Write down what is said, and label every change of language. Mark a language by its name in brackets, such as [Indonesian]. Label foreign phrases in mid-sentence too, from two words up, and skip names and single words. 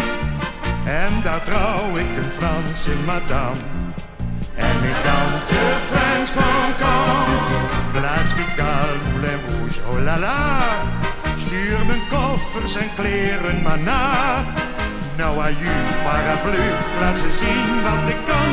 [Dutch] En daar trouw ik een Franse madame. En ik dans de French Cancan. [French] Place Pigalle, Moulin Rouge, oh la la. [Dutch] Stuur mijn koffers en kleren maar na. Nou aju, paraplu, laat ze zien wat ik kan.